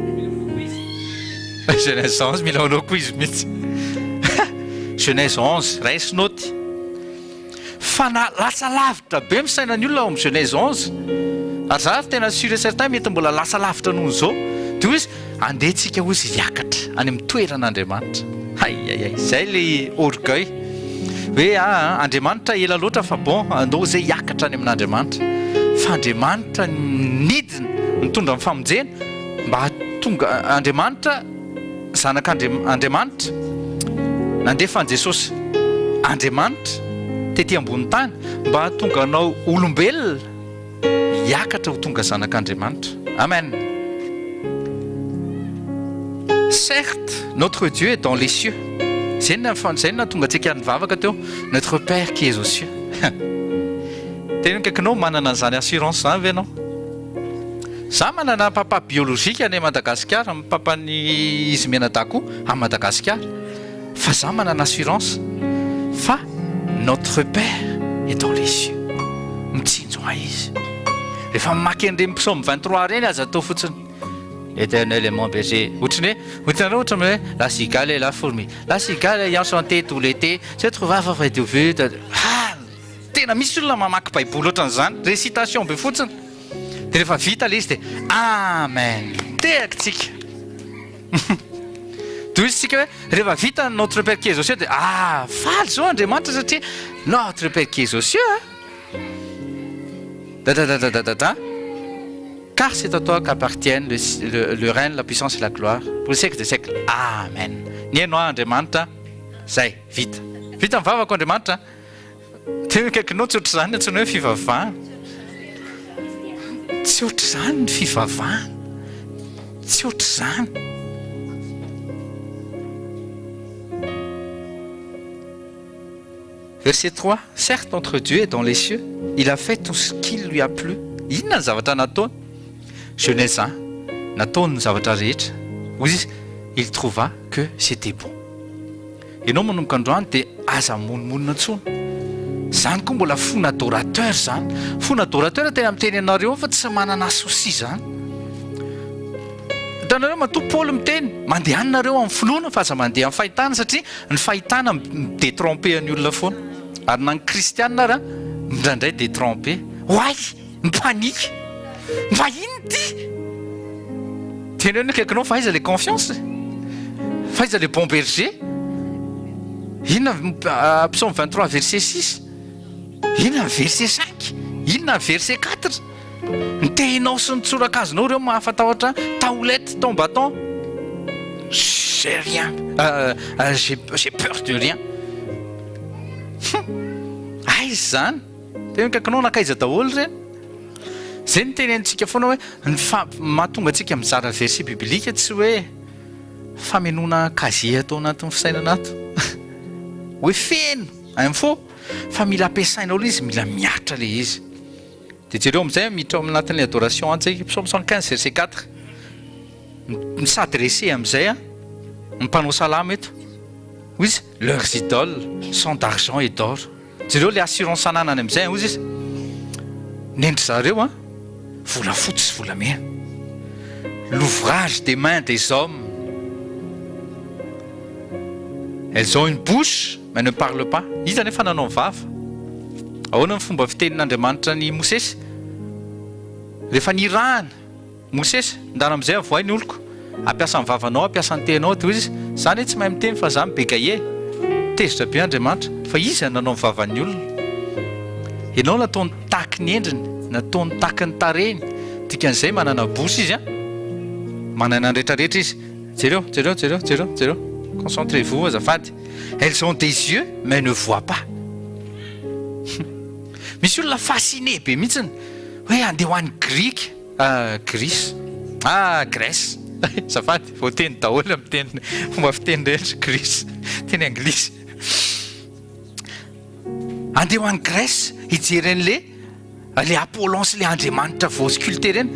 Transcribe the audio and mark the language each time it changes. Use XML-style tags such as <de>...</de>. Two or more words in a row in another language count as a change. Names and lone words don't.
<mg>Genèse 11 mila onao koa izy mihitsy Genèse 11 raisy noty fa na lasa lavitra be misainan'ny olona ao amin'ny Genèse 11 ary za tena</mg> <fr>sûr et certain</fr> <mg>mety mbola lasa lavitra noho zao dia hoy izy andehantsika hoy izy hiakatra any amin'ny toeran'Andriamanitra. Ay zay</mg> <fr>le orgueil</fr> <mg>hoe Andriamanitra ela loatra fa bon andao zay hiakatra any amin'Andriamanitra fa Andriamanitra nidina mitondra amin'ny famonjena mba hatonga Andriamanitra zanak'Andriamanitra nandefa an' Jesosy Andriamanitra tety ambony tany mba hatonga anao olombelona hiakatra ho tonga zanak'Andriamanitra. Amen.</mg> <fr>Certes, notre Dieu est dans les cieux. C'est une</fr> <mg>tonga tsika nivavaka teo</mg> <fr>notre Père qui est aux cieux.</fr> <mg>Tena kaikinao manana an'izany assurance zany ve anao? Za manana papa biologika any Madagasikara, papany izy Menadako à Madagasikara. fa za manana assurance fa</mg> <fr>notre père est dans les cieux.</fr> <mg>Mitsinjo izy rehefa mamaky an'ireny psaume 23 reny aza atao fotsiny</mg> <fr>Éternel est mon berger. La cigale et la fourmi. La cigale ayant chanté tout l'été se trouva favre de vue.</fr> <mg>Tena misy olona mamaky baiboly ohatran'izany, récitation be fotsiny. Dia rehefa vita ilay izy dia amen. Tehakitsika. Toy izy tsika hoe rehefa vita</mg> <fr>notre Père qui est aux cieux</fr> <mg>dia faly zao Andriamanitra satria</mg> <fr>notre Père qui est aux cieux. Car c'est à toi qu'appartiennent le règne, la puissance et la gloire pour les siècles des siècles.</fr> <mg>Amen. Ny hainao Andriamanitra, zay, vita. Vita mivavaka Andriamanitra. Tena kaikinao tsy ohatr'izany antsoina hoe fivavahana. Tsy ohatr'izany ny fivavahana. Tsy ohatr'izany. Verset 3.</mg> <fr>Certes, notre Dieu est dans les cieux. Il a fait tout ce qui lui a plu.</fr> <mg>Inona ny zavatra nataony? Jeunesse 1, nataony ny zavatra rehetra. Hoy izy,</mg> <fr>il trouva que c'était bon.</fr> <mg>Ianao manomboka androany dia aza monomonina intsony. Zany koa mbola fona adorateur zany. Fona adorateur tena miteny anareo fa tsy manana souci zany. Hitanareo matoa Paoly miteny mandeha anareo amin'ny finoana fa aza mandeha amin'ny fahitana satria ny fahitana détromper ny olona foana. Ary na ny kristianina ara indraindray détromper. Hoay, mipanique. Va ino ty? Tena hoe kaikinao fa aiza</mg> <fr>le confiance?</fr> <mg>Fa aiza</mg> <fr>le bon berger?</fr> <mg>Inona psaume 23 verset 6? Inona verset 5? Inona verset 4? Ny tehinao sy ny tsorakazonao ireo mahafatahotra taolette</mg> <fr>ton bâton. J'ai rien. J'ai peur de rien.</fr> <mg>Aiza zany? Tena kaikinao nakaiza daholo ireny? Zay ny tenentsika foana hoe mahatonga antsika mizara verset biblika tsy hoe famenona kazie atao anatin'ny fisainana ato. Hoe feno info fa mila ampiasainao ilay izy, mila miatra ilay izy. Dia jereo amin'izay miditra ao anatin'ilay adoration antsika psaume 115 verset 4. S'adresser amin'izay ny mpanao salama eto. Hoy izy</mg> <fr>leurs idoles sont d'argent et d'or.</fr> <mg>Jereo ilay assurance ananany amin'izay hoy izy nendry zareo vola fotsy sy volamena.</mg> <fr>L'ouvrage des mains des hommes. Elles ont une bouche mais ne parlent pas.</fr> <mg>Izy nefa nanao vava. Ahoana ny fomba fitenin'Andriamanitra ny Mosesy? Rehefa nirahana Mosesy ndana amin'izay avoay ny oloko. Ampiasa ny vavanao, ampiasa ny tenao. Dia izy zany tsy mahay miteny fa za mibegaye. Tezitra be Andriamanitra fa izy nanao ny vavan'ny olona. Ianao nataony tahaky ny endriny, nataony tahaky ny tarehiny. Dikan'izay manana bosy izy manana ny rehetrarehetra izy. Jereo.</mg> <fr>Concentrez-vous azafady. Elles ont des yeux mais ne voient pas.</fr> <mg>Misy olona fasciné be mihitsiny hoe andeha ho an'ny Grèce. Grèce. Azafady, vao teny daholo amin'ny teny fomba fiteny rehetra Grèce. Teny anglisy. Andeha ho an'ny Grèce hijery an'le Apollon sy le Andriamanitra vao sculpté reny.</mg>